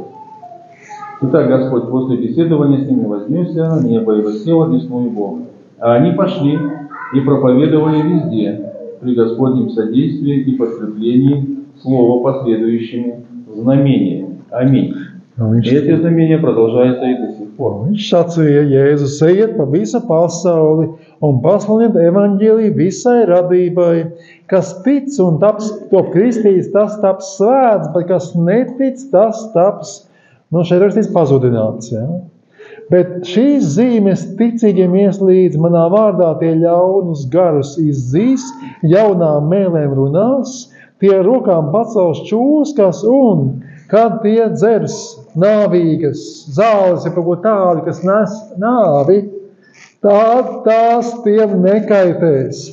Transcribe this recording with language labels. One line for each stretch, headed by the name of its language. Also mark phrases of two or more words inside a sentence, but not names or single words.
Russian: Итак, Господь после беседования с ними вознесся на небо и воссел одесную Бога. А они пошли и проповедовали везде, при Господнем содействии и подкреплении слова последующими знамениями. Аминь. И эти знамения продолжаются и до сих пор.
Latvian: Viņš sacīja, Jēzus ejiet pa visu pasauli un pasludiniet evaņģēliju visai radībai. Kas tic un taps top kristīts, tas taps svēts, bet kas netic, tas taps, šeit rakstīts pazudināts. Ja? Bet šīs zīmes ticīgiem ieslīdz manā vārdā, tie ļaunus garus izzīs, jaunām mēlēm runās, tie rokām pacels čūskas un, kad tie dzers nāvīgas zāles, ja kaut ko tādu, kas nes nāvi, tās tiem nekaitēs.